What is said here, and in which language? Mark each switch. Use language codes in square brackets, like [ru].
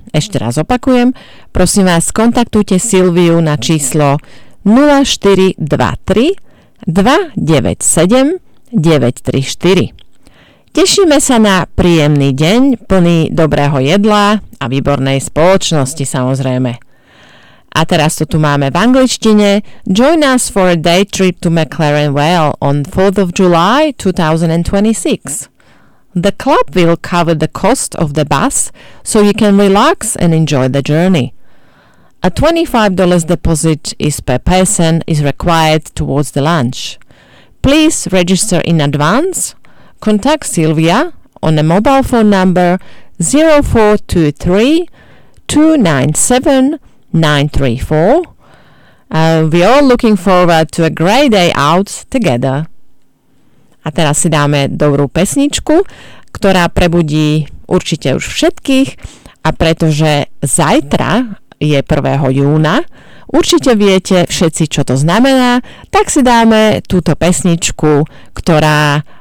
[sk] Ešte raz opakujem, prosím vás, kontaktujte Silviu na číslo 0423 297 934. Tešíme sa na príjemný deň, plný dobrého jedla a výbornej spoločnosti samozrejme. A teraz to tu máme v angličtine. [en] Join us for a day trip to McLaren Vale on 4th of July 2026. The club will cover the cost of the bus so you can relax and enjoy the journey. A $25 deposit is per person is required towards the lunch. Please register in advance. Contact Sylvia on a mobile phone number 0423 297 934. We are looking forward to a great day out together. [sk] A teraz si dáme dobrú pesničku, ktorá prebudí určite už všetkých, a pretože zajtra je 1. júna, určite viete všetci, čo to znamená, tak si dáme túto pesničku, ktorá